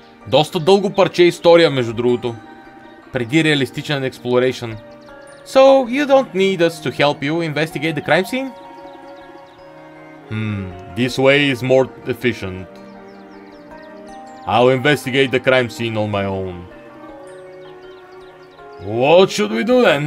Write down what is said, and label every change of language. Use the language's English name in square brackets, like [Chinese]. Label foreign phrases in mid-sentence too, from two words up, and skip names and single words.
[Bulgarian] Доста дълго парче история, между другото. Преди реалистичен exploration. [English] So, you don't need us to help you investigate the crime scene? This way is more efficient. I'll investigate the crime scene on my own. What should we do then?